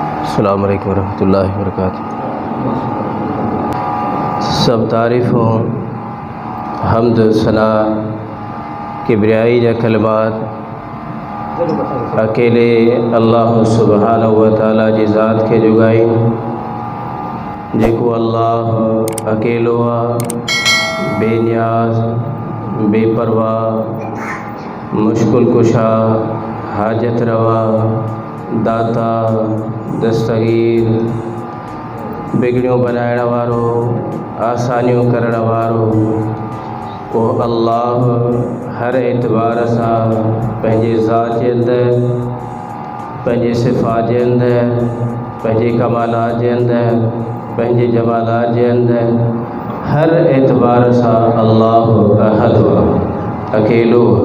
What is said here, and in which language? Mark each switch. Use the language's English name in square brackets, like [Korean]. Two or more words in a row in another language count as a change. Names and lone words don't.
[Arabic] السلام عليكم ورحمة الله وبركاته. [Sindhi] सब तारीफ़ों हम्द सना किब्रियाई या कलमात अकेले अल्लाह [Arabic] سبحانه وتعالى [Sindhi] जी ज़ात के जुगाई जेको अल्लाह अकेलो बेनियाज बेपरवाह मुश्किल कुशा हाजत रवा दाता दस्तगीर बिगड़ियों बनाइण वारो आसानियों करण वारो वो अल्लाह हर एतबार सां पंहिंजे ज़ात जे अंदरि पंहिंजे सिफ़ात जे अंदरि पंहिंजे कमालात जे अंदरि पंहिंजे जमालात जे अंदरि हर एतबार सां अल्लाह अहद अकेलो